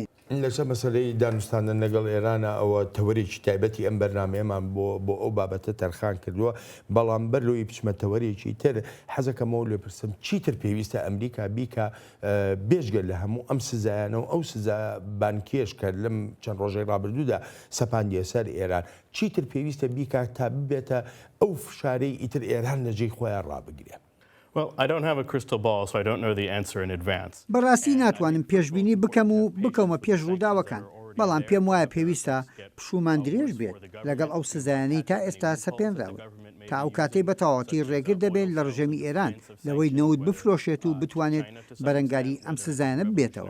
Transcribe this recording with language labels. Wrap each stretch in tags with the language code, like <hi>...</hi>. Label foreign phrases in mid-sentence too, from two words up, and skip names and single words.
<ckb>لەسەر مەسلەی دانوستاندن لەگەڵ ئێرانە ئەوە تەوەرێکی تایبەتی ئەم بەرنمەیەمان بۆ ئەو بابەتە تەرخان کردووە، بەڵام بەرلۆی بچمە تەوەرێکی تر حەزەکەمەوە لێ پرسم چیتر پێویستە ئەمریکا بیکە بێژگەر لە هەموو ئەم سزایانەوە ئەو سزا بانکێش کرد لەم چەند ڕۆژەی ڕابردوودا سەپاندیە سەر ئێران چیتر پێویستە بیکە تا ببێتە ئەو فشارەی ئیتر ئێران لەجێی خۆیان ڕابگرێ؟</ckb> <en>Well, I don't have a crystal ball, so I don't know the answer in advance.</en> <ckb>بەڕاستی ناتوانم پێشبینی بکەم و بکەمە پێش ڕووداوەکان، بەڵام پێم وایە پێویستە پشومان درێژ بێت لەگەڵ ئەو سزایانەی تا ئێستا سەپێنراوە. تا ئەو کاتەی بە تەواوەتی ڕێگر دەبێت لە ڕژەمی ئێران لەوەی نەوت بفرۆشێت و بتوانێت بەرەنگاری ئەم سزایانە ببێتەوە.</ckb>